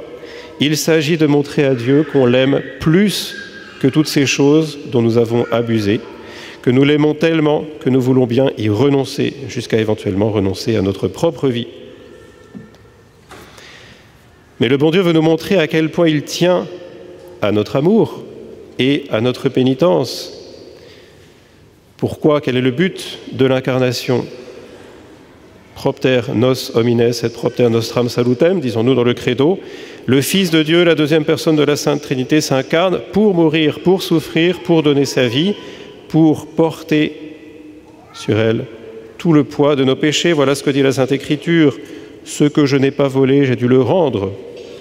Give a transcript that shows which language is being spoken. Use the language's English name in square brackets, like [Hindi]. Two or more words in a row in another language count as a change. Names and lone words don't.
[French] Il s'agit de montrer à Dieu qu'on l'aime plus que toutes ces choses dont nous avons abusé, que nous l'aimons tellement que nous voulons bien y renoncer, jusqu'à éventuellement renoncer à notre propre vie. Mais le bon Dieu veut nous montrer à quel point il tient à notre amour et à notre pénitence. Pourquoi ? Quel est le but de l'incarnation ? [Latin] Propter nos homines et propter nostram salutem, [French] disons-nous dans le credo. Le Fils de Dieu, la deuxième personne de la Sainte Trinité, s'incarne pour mourir, pour souffrir, pour donner sa vie, pour porter sur elle tout le poids de nos péchés. Voilà ce que dit la Sainte Écriture. Ce que je n'ai pas volé, j'ai dû le rendre.